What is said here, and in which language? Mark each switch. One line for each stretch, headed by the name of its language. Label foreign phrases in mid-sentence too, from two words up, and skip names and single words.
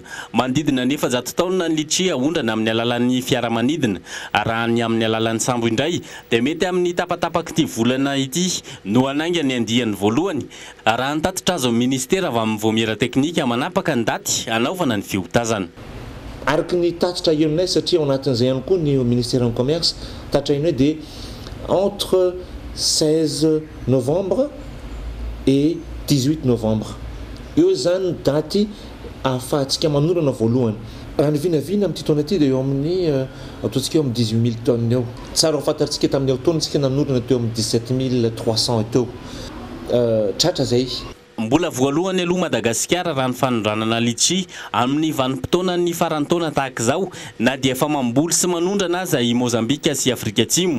Malagasy: Manodidina nefa 100 taona ny letchi aondrana amin'ny alalan'ny fiaramanidina raha ny amin'ny alalan'ny sambo indray dia mety amin'ny tapatapaky ity volana ity no anainga ny andiany voalohany raha nitatitra azo amin'ny ministera avy amin'ny voamera teknika manapaka ny daty anaovana ny fihotazana. Araky ny tatitra ionay satria ao anatin'izay ihany koa ny
French: ministère du commerce
Malagasy: tatitra ionay dia
French: entre 16 novembre et 18 novembre
Malagasy: eo zany daty ahafahantsika manorana voalohany. Raha ny vinavina amin'ity taona ity dia eo amin'ny ataontsika eo amin'ny 18 000 tonnes eo. Tsara ho fantatsika tamin'ny taona tsika nanorana teo amin'ny 17 300 teo. Tratra zay. Mbola voalohany aloha Madagasikara raha ny fanondranana litchi amin'ny vanim-potoana ny farantaona tahaka izao na dia efa mamboly sy manondrana aza i Mozambika sy Afrika Atsimo.